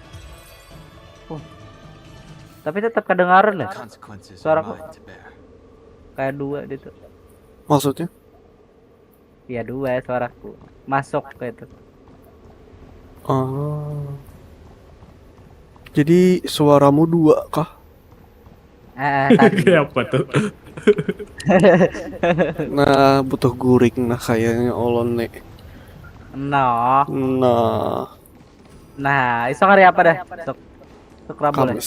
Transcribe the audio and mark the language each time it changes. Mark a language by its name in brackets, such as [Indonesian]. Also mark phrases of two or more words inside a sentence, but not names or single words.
[Indonesian] Tapi tetap kedengaran lah. Suaraku kayak dua gitu. Maksudnya? Iya dua suaraku. Masuk kayak itu. Oh. Jadi suaramu dua kah? Tadi. Apa tuh? [Banjar] Nah, butuh guring nah kayaknya olon nek. Nah, iso hari apa dah? Sok Rabu lah.